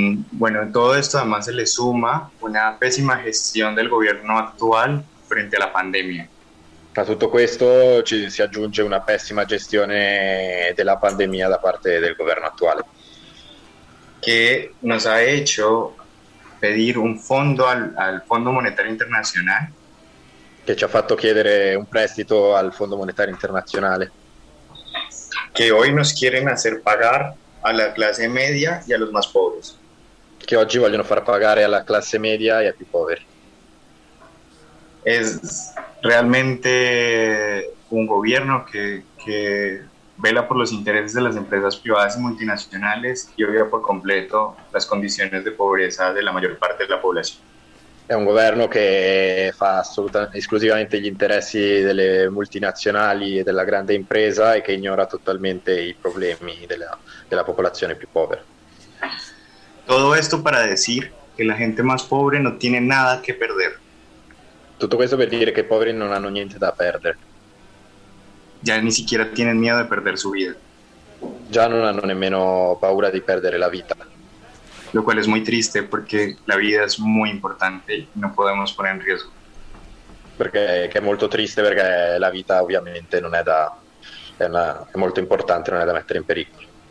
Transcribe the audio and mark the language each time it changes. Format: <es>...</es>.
<es>Bueno, todo esto además se le suma una pésima gestión del gobierno actual frente a la pandemia.</es> <it>A tutto questo ci si aggiunge una pessima gestione della pandemia da parte del governo attuale. Che</it> <es>nos ha hecho pedir un fondo al Fondo Monetario</es> <it>Internazionale. Che ci ha fatto chiedere un prestito al Fondo Monetario Internazionale. Che oggi</it> <es>nos quieren hacer pagar a la clase media y a los más pobres.</es> <it>Che oggi vogliono far pagare alla classe media e ai più poveri.</it> <es>Es realmente un gobierno que vela por los intereses de las empresas privadas y multinacionales y obvia por completo las condiciones de pobreza de la mayor parte de la población. Es un gobierno que</es> <it>fa esclusivamente gli interessi delle multinazionali e della grande impresa e che ignora totalmente i problemi della popolazione più povera.</it> <es>Todo esto para decir que la gente más pobre no tiene nada que perder.</es> <it>Tutto questo per dire che i poveri non hanno niente da perdere.</it> <es>Ya ni siquiera tienen miedo de perder su vida.</es> <it>Già non hanno nemmeno paura di perdere la vita.</it> <es>Lo cual es muy triste porque la vida es muy importante y no podemos poner en riesgo.</es> <it>Perché è molto triste perché la vita ovviamente non è da è molto importante, non è da mettere in pericolo.</it>